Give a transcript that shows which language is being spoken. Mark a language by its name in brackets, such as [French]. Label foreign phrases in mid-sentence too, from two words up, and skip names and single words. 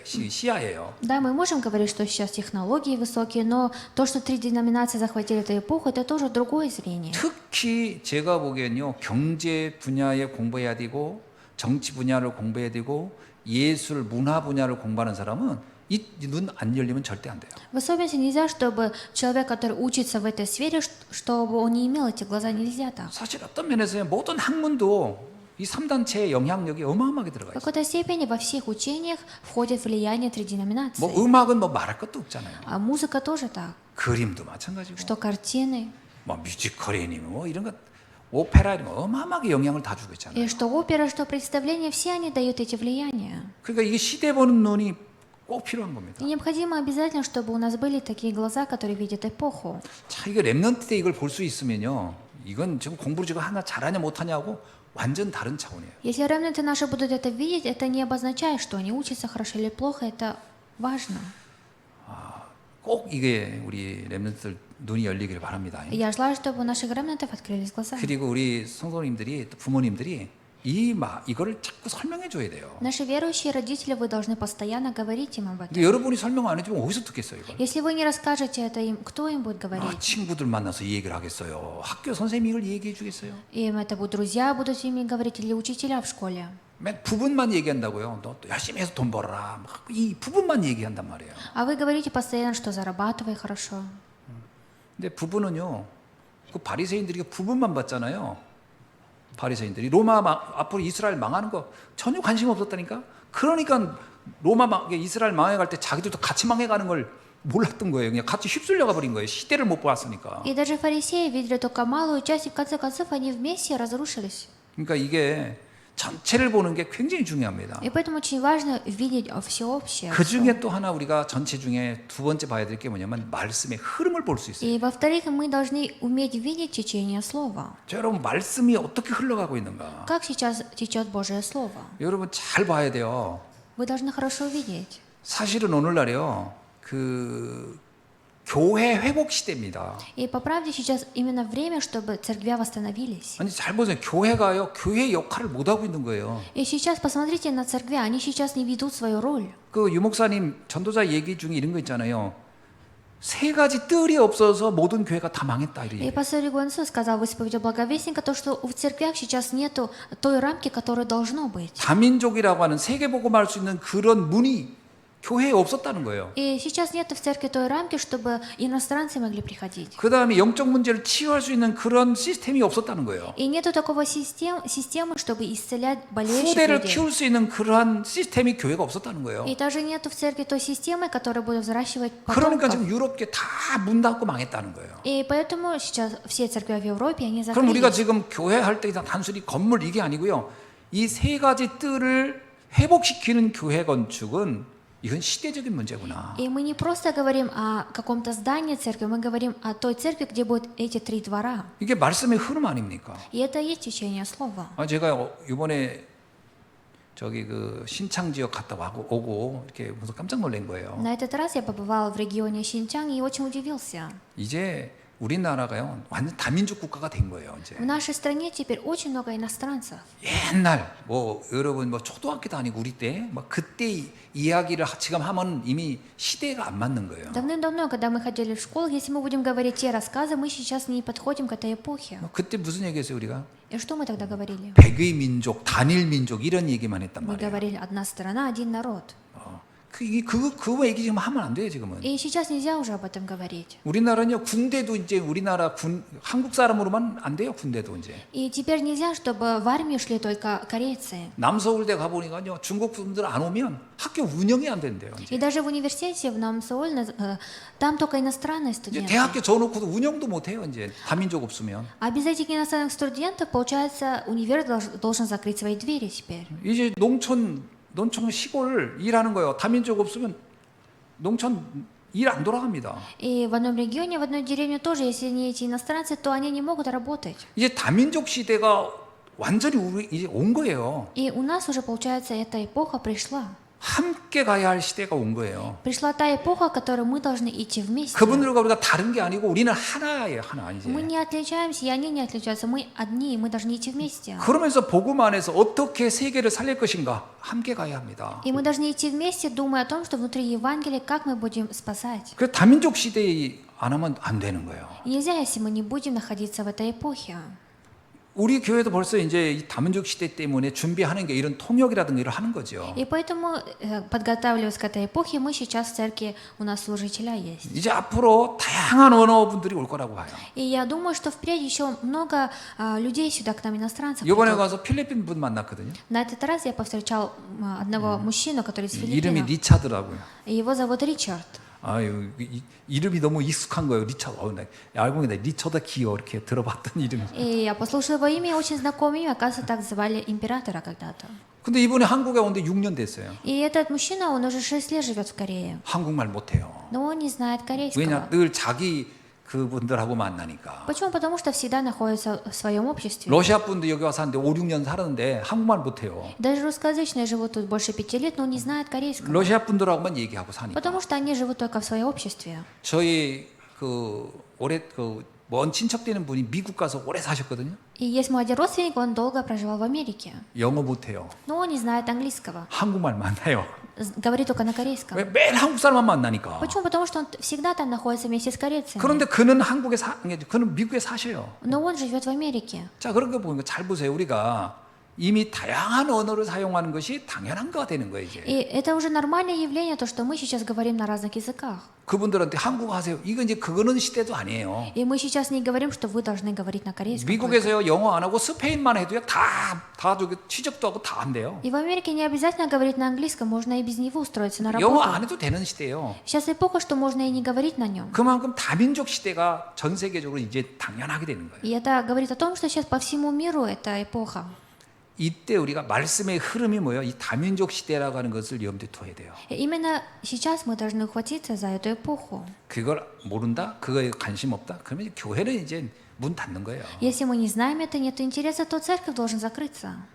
[Korean] 시야예요. [Russian] Да, мы можем говорить, что сейчас технологии высокие, но то, что три деноминации захватили эту эпоху, это тоже другое зрение. [Korean] 특히 제가 보기엔요. 경제 분야에 공부해야 되고 정치 분야를 공부해야 되고 예술, 문화 분야를 공부하는 사람은 이 눈 안 열리면 절대 안 돼요. [Russian] В особенности нельзя, чтобы человек, который учится в этой сфере, чтобы он не имел эти глаза, нельзя так. [Korean] 사실 어떤 면에서 모든 학문도 이 3단체의 영향력이 어마어마하게 들어가 [Russian] В [Korean] 있어요. [Russian] какой-то степени во всех учениях входит влияние три деноминации. [Korean] 뭐 음악은 뭐 말할 것도 없잖아요. [Russian] А музыка тоже так. [Korean] 그림도 마찬가지고 [Russian] Что картины, [Korean] 뭐 뮤지컬이니 뭐 이런 것 오페라 이런 거 어마어마하게 영향을 다 주고 있잖아요. [Russian] и что опера, что представление, все они дают эти влияния. [Korean] 그러니까 이게 시대 보는 눈이 꼭 필요한 겁니다. [Russian] И необходимо обязательно, чтобы у нас были такие глаза, которые видят эпоху. [Korean] 자, 이거 렘넌트 때 이걸 볼 수 있으면요. 이건 지금 공부를 지금 하나 잘하냐 못하냐고 완전 다른 차원이에요. [Russian] Если ремнанты наши будут это видеть, это не обозначает, что они учатся хорошо или плохо, это важно. [Korean] 꼭 이게 우리 렘넌트들 눈이 열리기를 바랍니다. [Russian] И я желаю, чтобы у наших ремнантов открылись глаза. [Korean] 그리고 우리 성도님들이 또 부모님들이 이거를 자꾸 설명해 줘야 돼요. [Russian] Наши верующие родители, вы должны постоянно говорить им об этом. [Korean] 근데 여러분이 설명 안 해주면 어디서 듣겠어요, 이걸? [Russian] Если вы не расскажете это им, кто им будет говорить? [Korean] 친구들 만나서 이 얘기를 하겠어요. 학교 선생님이 이걸 얘기해 주겠어요. [Russian] Им это будут друзья, будут с ними говорить, или учителя в школе. [Korean] 맨 부분만 얘기한다고요. 너 열심히 해서 돈 벌어라. 막 이 부분만 얘기한단 말이에요. [Russian] А вы говорите постоянно, что зарабатывай хорошо. [Korean] 근데 부분은요. 그 바리새인들이 부분만 봤잖아요. 바리새인들이 앞으로 이스라엘 망하는 거 전혀 관심 없었다니까. 그러니까 이스라엘 망해갈 때 자기들도 같이 망해가는 걸 몰랐던 거예요. 그냥 같이 휩쓸려가 버린 거예요. 시대를 못 봤으니까. [Russian] И даже фарисеи видели только малую часть, и в конце концов они вместе разрушились. [Korean] 그러니까 이게 전체를 보는 게 굉장히 중요합니다. [Russian] И поэтому очень важно видеть всеобщее. [Korean] 그 중에 또 하나 우리가 전체 중에 두 번째 봐야 될 게 뭐냐면 말씀의 흐름을 볼 수 있어요. [Russian] И во-вторых, мы должны уметь видеть течение слова. [Korean] 자, 여러분 말씀이 어떻게 흘러가고 있는가? [Russian] Как сейчас течет Божье Слово? [Korean] 여러분 잘 봐야 돼요. [Russian] Вы должны хорошо видеть. [Korean] 사실은 오늘날이요. 교회 회복 시대입니다. [Russian] И по правде сейчас именно время, чтобы церквя восстановились. [Korean] 아니 잘 보세요. 교회가요. 교회 역할을 못 하고 있는 거예요. [Russian] И сейчас посмотрите на церкви, они сейчас не ведут свою роль. [Korean] 그 유목사님 전도자 얘기 중에 이런 거 있잖아요. 세 가지 뜰이 없어서 모든 교회가 다 망했다 [Russian] И [Korean] 이래. [Russian] пастор Игуансу сказал в исповеди благовестника то, что в церквях сейчас нету той рамки, которая должно быть. [Korean] 다민족이라고 하는 세계복음할 수 있는 그런 문이 교회에 없었다는 거예요. [Russian] И сейчас нет в церкви той рамки, чтобы иностранцы могли приходить. [Korean] 그 다음에 영적 문제를 치유할 수 있는 그런 시스템이 없었다는 거예요. [Russian] И нету такого системы, чтобы исцелять болеющих [Korean] 후대를 [Russian] людей. [Korean] 키울 수 있는 그러한 시스템이 교회가 없었다는 거예요. [Russian] И также нету в церкви той системы, которая будет взращивать [Korean] 그러니까 지금 [Russian] потомков. [Korean] 유럽계 다 문 닫고 망했다는 거예요. [Russian] И поэтому сейчас все церкви в Европе, они [Korean] 그럼 우리가 [Russian] закрылись. [Korean] 지금 교회 할 때 단순히 건물 이게 아니고요. 이 세 가지 뜰을 회복시키는 교회 건축은 이건 시대적인 문제구나. [Russian] И мы не просто говорим о каком-то здании церкви, мы говорим о той церкви, где будут эти 3 двора. [Korean] 이게 말씀의 흐름 아닙니까? [Russian] И это и есть течение слова. [Korean] 제가 이번에 저기 그 신창 지역 갔다 오고 이렇게 무슨 깜짝 놀란 거예요. [Russian] На этот раз я побывала в регионе Синьчжан и очень удивился. [Korean] 이제 우리나라가요 완전 다민족 국가가 된 거예요. 이제 [Russian] В нашей стране теперь очень много иностранцев. [Korean] 옛날 여러분 초등학교 다니고 우리 때 그때 이야기를 지금 하면 이미 시대가 안 맞는 거예요. [Russian] Давным-давно, когда мы ходили в школу, если мы будем говорить те рассказы, мы сейчас не подходим к этой эпохе. [Korean] 그때 무슨 얘기했어요 우리가? [Russian] И что мы тогда говорили? [Korean] 백의 민족, 단일 민족 이런 얘기만 했단 [Russian] Мы [Korean] 말이에요. [Russian] говорили одна страна, один народ. [Korean] 그 얘기 지금 하면 안 돼요 지금은. [Russian] И сейчас нельзя уже об этом говорить. [Korean] 우리나라는요 군대도 이제 우리나라 한국 사람으로만 안 돼요 군대도 이제. [Russian] И теперь нельзя, чтобы в армию шли только корейцы. [Korean] 남서울대 가 보니까요 중국 분들 안 오면 학교 운영이 안 된대요. [Russian] И [Korean] 이제. [Russian] даже в университете в Намсоуль, там только иностранные [Korean] 이제 [Russian] студенты. [Korean] 대학교 줘놓고도 운영도 못 해요 이제 다민족 없으면. [Russian] А без этих иностранных студентов, получается, универ должен закрыть свои двери теперь. [Korean] 이제 농촌 시골 일하는 거예요. 다민족 없으면 농촌 일 안 돌아갑니다. [Russian] И в одном регионе, в одной деревне тоже, если не эти иностранцы, то они не могут работать. [Korean] 이제 다민족 시대가 완전히 이제 온 거예요. [Russian] И у нас уже, получается, эта эпоха пришла. [Korean] 함께 가야 할 시대가 온 거예요. [Russian] Пришла та эпоха, в которой мы должны идти вместе. [Korean] 그분들과 우리가 다른 게 아니고 우리는 하나예요, 하나 이제. [Russian] Мы не отличаемся, и они не отличаются. Мы одни, и мы должны идти вместе. [Korean] 그러면서 복음 안에서 어떻게 세계를 살릴 것인가 함께 가야 합니다. [Russian] И мы должны идти вместе, думая о том, что внутри Евангелия, как мы будем спасать. [Korean] 그 다민족 시대에 안 하면 안 되는 거예요. [Russian] И нельзя, если мы не будем находиться в этой эпохе. [Korean] 우리 교회도 벌써 이제 이 다민족 시대 때문에 준비하는 게 이런 통역이라든가 이런 하는 거죠. [Russian] И поэтому, подготавливаясь к этой эпохе, мы сейчас в церкви, у нас служителя есть. [Korean] 이제 앞으로 다양한 언어분들이 올 거라고 봐요. [Russian] И я думаю, что впредь еще много людей сюда, к нам иностранцев [Korean] 이번에 [Russian] придут. [Korean] 가서 필리핀 분 만났거든요. [Russian] На этот раз я повстречал одного мужчину, который из [Korean] 이름이 [Russian] Филиппинов. [Korean] 리차드라고요. [Russian] И его зовут Ричард. [Korean] 아유 이름이 너무 익숙한 거예요. 리차드. 알고 보니까 리처드 기어 이렇게 들어봤던 이름이. [Russian] И я послушала его имя, очень знакомое имя, оказывается, так звали императора когда-то. [Korean] 근데 이분이 한국에 온 지 6년 됐어요. [Russian] И этот мужчина, он уже 6 лет живет в Корее. [Korean] 한국말 못해요. [Russian] Но он не знает корейского. [Korean] 왜냐 늘 자기 그분들하고 만나니까. [Russian] Почему? Потому что всегда находятся в своем обществе. [Korean] 러시아 분도 여기 와서 사는데 5, 6년 살았는데 한국말 못해요. [Russian] Даже русскоязычные живут тут больше 5 лет, но не знают корейского. [Korean] 러시아 분들하고만 얘기하고 사니까. [Russian] Потому что они живут только в своем обществе. [Korean] 저희 그 올해 그 먼 친척 되는 분이 미국 가서 오래 사셨거든요. [Russian] И есть мой один родственник, он долго проживал в Америке. [Korean] 영어 못해요. [Russian] Но он не знает английского. [Korean] 한국말 만나요. [Russian] Говорит только на корейском. [Korean] 왜 매일 한국 사람만 만나니까. [Russian] Почему? Потому что он всегда там находится вместе с корейцами. [Korean] 그런데 그는 그는 미국에 사셔요. [Russian] Но он живет в Америке. [Korean] 자, 그런 거 보니까 잘 보세요. 우리가 이미 다양한 언어를 사용하는 것이 당연한 거가 되는 거예요, 이제. [Russian] И это уже нормальное явление, то, что мы сейчас говорим на разных языках. [Korean] 그분들한테 한국어 하세요. 이거 이제 그거는 시대도 아니에요. [Russian] И мы сейчас не говорим, что вы должны говорить на корейском. [Korean] 미국에서요, 영어 안 하고 스페인만 해도요, 다 저기 취직도 하고 다 한대요. [Russian] И в Америке не обязательно говорить на английском, можно и без него устроиться на [Korean] 영어 [Russian] работу. [Korean] 안 해도 되는 시대예요. [Russian] Сейчас эпоха, что можно и не говорить на нем. [Korean] 그만큼 다민족 시대가 전 세계적으로 이제 당연하게 되는 거예요. [Russian] И это говорит о том, что сейчас по всему миру это эпоха. [Korean] 이때 우리가 말씀의 흐름이 뭐예요? 이 다민족 시대라고 하는 것을 염두에 둬야 돼요. [Russian] И именно сейчас мы должны ухватиться за эту эпоху. [Korean] 그걸 모른다? 그거에 관심 없다? 그러면 교회는 이제 문 닫는 거예요. [Russian] Если мы не знаем это, нет интереса, то церковь должен закрыться.